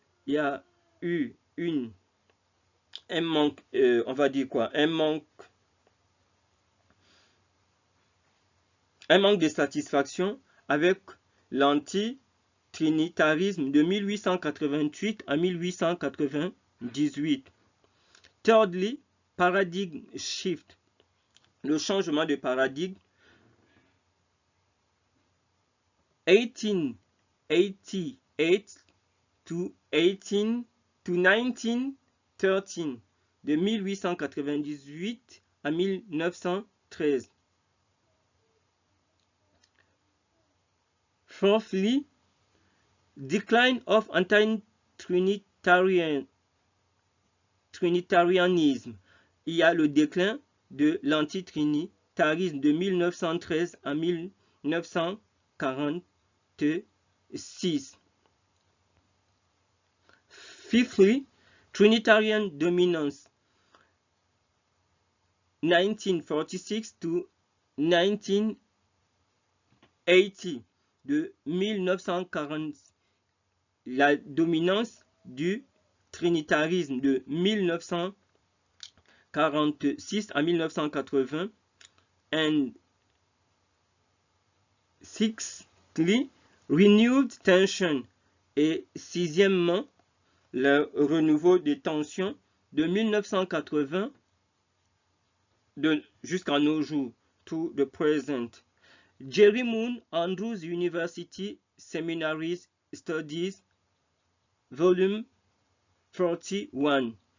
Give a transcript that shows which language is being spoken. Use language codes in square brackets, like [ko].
[fr] Il y a eu un manque, on va dire quoi, un manque de satisfaction avec l'anti-trinitarisme de 1888 à 1898. [en] Thirdly, paradigm shift. [fr] Le changement de paradigme. [en] 1888 to 1913, [fr] de 1898 à 1913. [en] Fourthly, decline of anti-trinitarianism. [fr] Il y a le déclin de l'antitrinitarisme de 1913 à 1946. [en] Fifthly, Trinitarian dominance 1946 to 1980, [fr] de 1940, la dominance du trinitarisme de 1946 à 1980. [en] And sixthly, renewed tension. [fr] Et sixièmement, le renouveau des tensions de 1980 jusqu'à nos jours, [en] to the present. Jerry Moon, Andrews University Seminaries Studies, Volume 41.